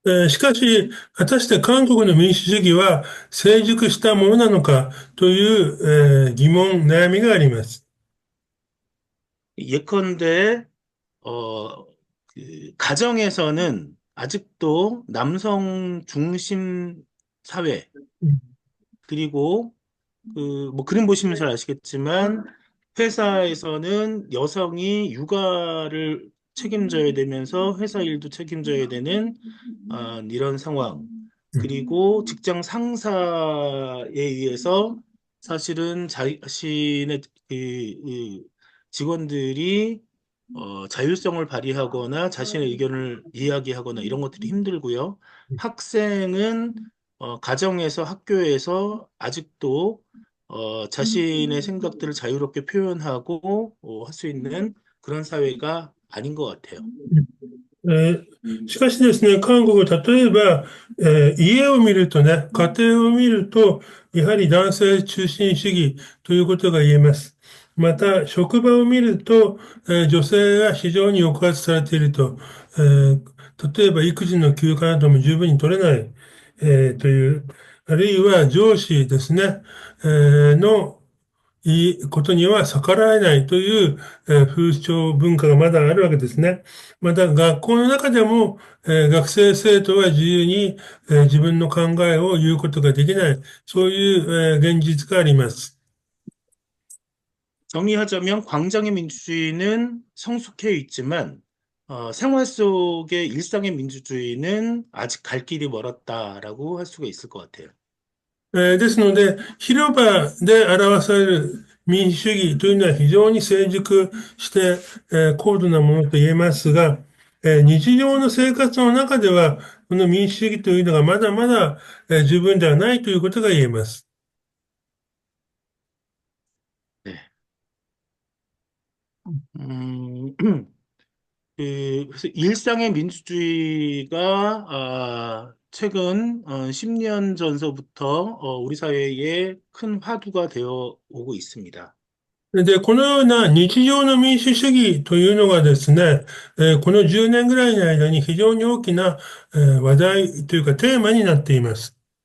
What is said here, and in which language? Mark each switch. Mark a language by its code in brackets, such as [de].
[ja] しかし、果たして韓国の民主主義は成熟したものなのかという、疑問、悩みがあります。 [ko] 예컨대 어, 그 가정에서는 아직도 남성 중심 사회, 그리고 그, 뭐 그림 보시면 잘 아시겠지만 회사에서는 여성이 육아를 책임져야 되면서 회사 일도 책임져야 되는 이런 상황. 그리고 직장 상사에 의해서 사실은 자신의 그 직원들이 자율성을 발휘하거나 자신의 의견을 이야기하거나 이런 것들이 힘들고요. 학생은 가정에서 학교에서 아직도 자신의 생각들을 자유롭게 표현하고 할 수 있는 그런 사회가 아닌 것 같아요. [ja] しかしですね、韓国、例えば、家を見るとね、家庭を見ると、やはり男性中心主義ということが言えます。また、職場を見ると、女性が非常に抑圧されていると、例えば育児の休暇なども十分に取れない、という、あるいは上司ですね、のいいことには逆らえないという、風潮文化がまだあるわけですね。また学校の中でも、学生生徒は自由に、自分の考えを言うことができない、そういう、現実があります。 [ko] 정리하자면 광장의 민주주의는 성숙해 있지만 생활 속의 일상의 민주주의는 아직 갈 길이 멀었다라고 할 수가 있을 것 같아요. [ja] ですので、広場で表される民主主義というのは非常に成熟して、高度なものと言えますが、日常の生活の中では、この民主主義というのがまだまだ、十分ではないということが言えます。 [ko] 네. 음, 그래서 일상의 민주주의가 최근 10년 전서부터 우리 사회에 큰 화두가 되어 오고 있습니다. [ja] で、このような日常の民主主義というのがですね、この10年ぐらいの間に非常に大きな、話題というかテーマになっています。